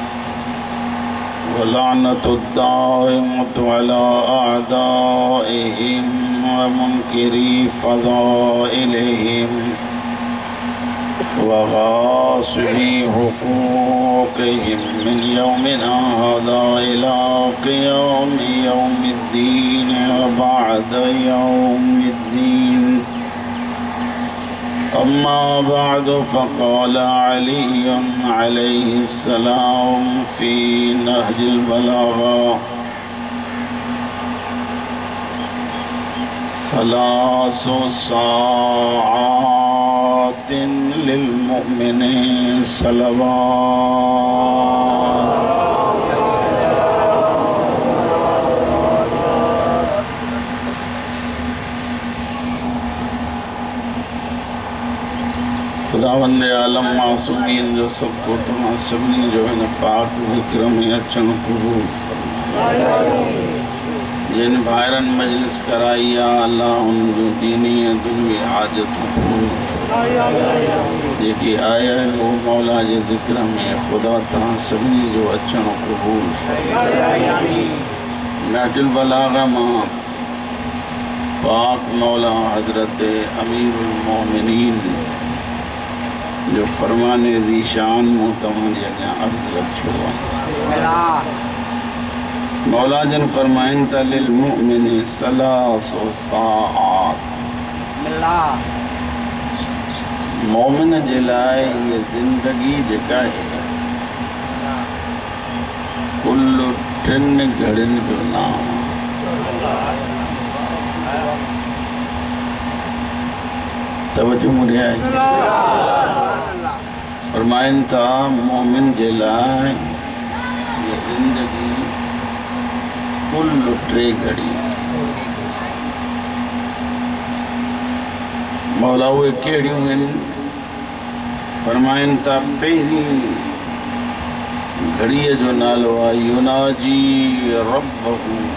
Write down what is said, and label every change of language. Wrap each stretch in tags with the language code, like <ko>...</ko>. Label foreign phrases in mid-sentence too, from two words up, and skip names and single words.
<ar>واللعنة الدائمة على أعدائهم ومنكري فضائلهم وغاصبي حقوقهم من يومنا هذا إلى قيام يوم الدين وبعد يوم الدين. أما بعد فقال علي عليه السلام في نهج البلاغة ثلاث ساعات للمؤمن صلوات.</ar> <sd>खुदावंद आलम मासूमीन जो सबको तमाम सभी जो है न पाक ज़िक्र में अचन कबूल फरमाए। जिन भाइरन मजलिस कराई या अल्लाह उन जो दीनी दुनिया हाजत पूरी फरमाए। जेकी आया है वो मौला जे ज़िक्र में खुदा तमाम सभी जो अचन कबूल फरमाए। नहजुल बलागा मां पाक मौला हज़रत अमीरुल मोमिनीन जो फरमाने ज़ीशान मुतमन जगह अर्ज़ रखियो मौला जन फरमाइन त</sd> <ar>للمؤمن ثلاث ساعات.</ar> <sd>मोमिन जे लाइ ये ज़िंदगी जेका है कुल 3 घड़ियुनि जो नाम। तवज्जो मुड़िया फरमाइन था मोमिन जे लाइ ये ज़िंदगी कुल 3 घड़ी। मौला उहे कहिड़ियूं आहिनि? फरमाइन था पहिरीं घड़ीअ जो नालो आहे</sd> <ar>يناجي ربه.</ar>